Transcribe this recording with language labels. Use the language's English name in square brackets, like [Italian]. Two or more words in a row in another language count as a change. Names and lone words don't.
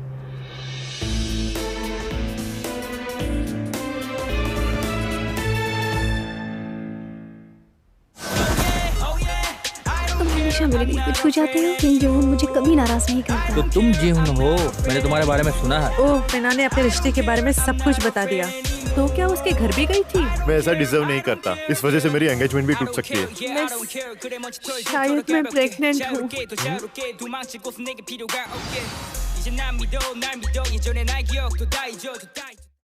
[Hindi] तुम हमेशा मेरे दिल को छू जाते हो। किम जोन मुझे कभी नाराज नहीं करता। तो तुम जीहुन हो, मैंने तुम्हारे बारे में सुना है। ओह, मीना ने अपने रिश्ते के बारे में सब कुछ बता दिया। तो क्या उसके घर भी गई थी? मैं ऐसा डिजर्व नहीं करता। इस वजह से मेरी एंगेजमेंट भी टूट सकती है। शायद मैं प्रेग्नेंट हूँ। [Korean] 이제 난 믿어 날 믿어 예전의 날 기억도 다 잊어도 다